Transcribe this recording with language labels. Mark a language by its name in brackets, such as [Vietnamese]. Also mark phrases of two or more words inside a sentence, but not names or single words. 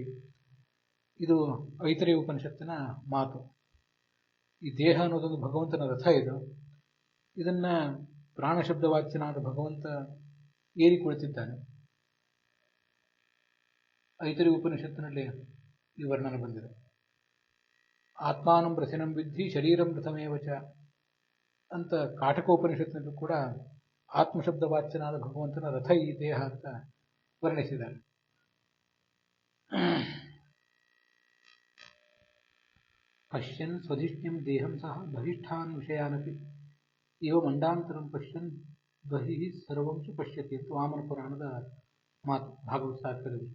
[Kannada] ಇದು ಐತರೇಯ ಉಪನಿಷತ್ತಿನ ಮಾತು. ಈ ದೇಹ ಅನ್ನೋದೊಂದು ಭಗವಂತನ ರಥ. ಇದನ್ನು ಪ್ರಾಣಶಬ್ದವಾಚ್ಯನಾದ ಭಗವಂತ ಏರಿ ಕುಳಿತಿದ್ದಾನೆ. ಐತರೇಯ ಉಪನಿಷತ್ತಿನಲ್ಲಿ ಈ ವರ್ಣನೆ ಬಂದಿದೆ. [Sanskrit] ಆತ್ಮಾನಂ ರಥಿನಂ ವಿದ್ಧಿ ಶರೀರಂ ರಥಮೇವಚ [Kannada] ಅಂತ ಕಾಟಕೋಪನಿಷತ್ತಿನಲ್ಲೂ ಕೂಡ ಆತ್ಮಶಬ್ದವಾಚ್ಯನಾದ ಭಗವಂತನ ರಥ ಈ ದೇಹ ಅಂತ ವರ್ಣಿಸಿದ್ದಾರೆ. [Sanskrit] ಪಶ್ಯನ್ ಸ್ವಧಿಷ್ಣ್ಯಂ ದೇಹಂ ಸಹ ಬಹಿಷ್ಠಾನ್ ವಿಷಯಾನಪಿ ಇವ ಮಂಡಾಂತರಂ ಪಶ್ಯನ್ ಬಹಿ ಸರ್ವಂಸು ಪಶ್ಯತಿ [Kannada] ಅಂತ ವಾಮನ ಪುರಾಣದ ಮಾತು ಭಾಗವತ ತಾತ್ಪರ್ಯದಲ್ಲಿ.